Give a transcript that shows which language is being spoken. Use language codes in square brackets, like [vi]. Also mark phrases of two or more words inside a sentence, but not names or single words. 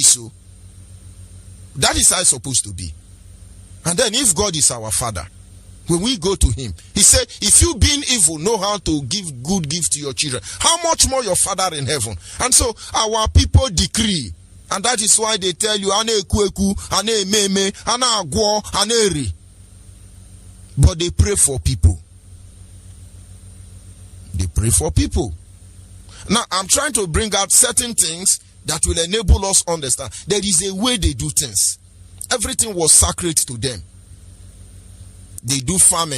[en] So that is how it's supposed to be. And then if God is our father, when we go to him, he said, if you being evil know how to give good gifts to your children, how much more your father in heaven? And so our people decree. And that is why they tell you, [ig] ane kweku, ane meme, ane agwo, ane ri. [en] But they pray for people. They pray for people. Now, I'm trying to bring out certain things that will enable us to understand. There is a way they do things. Everything was sacred to them. They do farming.